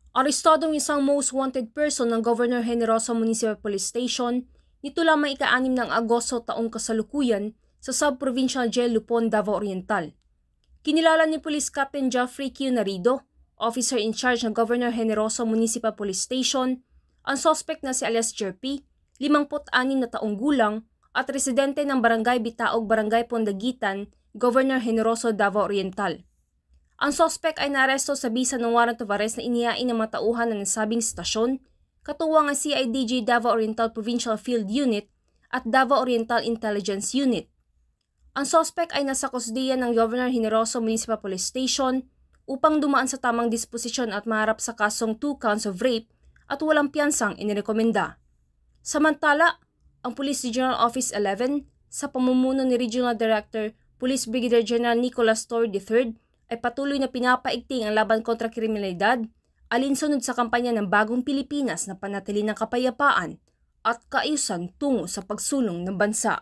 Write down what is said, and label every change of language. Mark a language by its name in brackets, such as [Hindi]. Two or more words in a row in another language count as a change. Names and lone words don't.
[Filipino] Arestado ang isang [English] most wanted person [Filipino] ng Governor Generoso Municipal Police Station nito lamang ika-6 ng Agosto taong kasalukuyan sa Sub-Provincial Jail Lupon, Davao Oriental. Kinilala ni Police Captain Geoffrey Q. Narido, [English] officer in charge [Filipino] ng Governor Generoso Municipal Police Station, ang suspect na si alias Jerpy, 56 na taong gulang at residente ng Barangay Bitaog, Barangay Pondagitan, Governor Generoso, Davao Oriental. Ang suspect ay naaresto sa bisa ng [English] warrant of arrest [Filipino] na inihain ng mga tauhan ng nasabing stasyon, katuwang ang CIDG Davao Oriental Provincial Field Unit at Davao Oriental Intelligence Unit. Ang suspect ay nasa kusdiya ng Governor Generoso Municipal Police Station upang dumaan sa tamang disposisyon at maharap sa kasong 2 [English] counts of rape [Filipino] at walang piyansang inirekomenda. Samantala, ang Police Regional Office 11 sa pamumuno ni Regional Director Police Brigadier General Nicolas Torre III ay patuloy na pinapaigting ang laban kontra kriminalidad, alinsunod sa kampanya ng Bagong Pilipinas na panatili ng kapayapaan at kaayusan tungo sa pagsulong ng bansa.